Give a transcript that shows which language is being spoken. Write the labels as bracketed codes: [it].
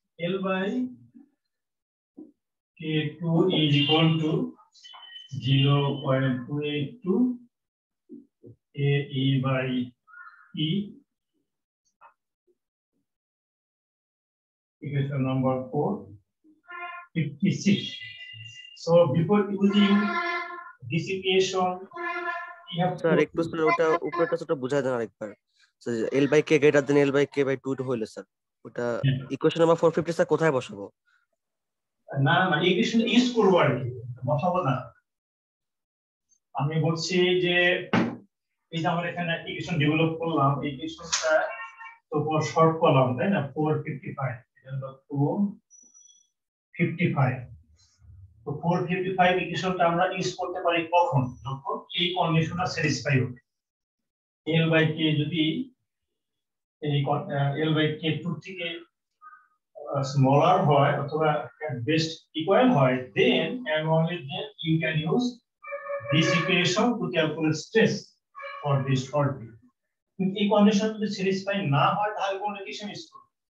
[en] L by K2 is equal to 0.282 AE by E, equation number 456. So before using this equation, you have [bn] sir একটু sir ওটা উপরেটা সেটা বুঝাই দেন আরেকবার। [en] L by K greater than L by K by 2 [bn] হইলো sir, ওটা equation number 450 sir কোথায় বসাবো? না ইকুয়েশন ইউজ করব আর কি, বসাবো না। আমি বলছি যে এই যে আমরা এখানে ইকুয়েশন ডেভেলপ করলাম, এই ইকুয়েশনটা তো শর্ট কলাম, তাই না? 455, এটা হলো 455। তো 455 ইকুয়েশনটা আমরা ইউজ করতে পারি কখন? যখন এই কন্ডিশনটা স্যাটিসফাই হবে। [en] L by K [bn] যদি এই [en] L by K2 [bn] থেকে [en] smaller [bn] হয় অথবা [en] at best equal [bn] হয়, [en] then and only then you can use this equation to calculate stress for this short beam. [bn] কিন্তু এই কন্ডিশন যদি স্যাটিসফাই না হয় তাহলে কোন ইকুয়েশন ইউজ করব?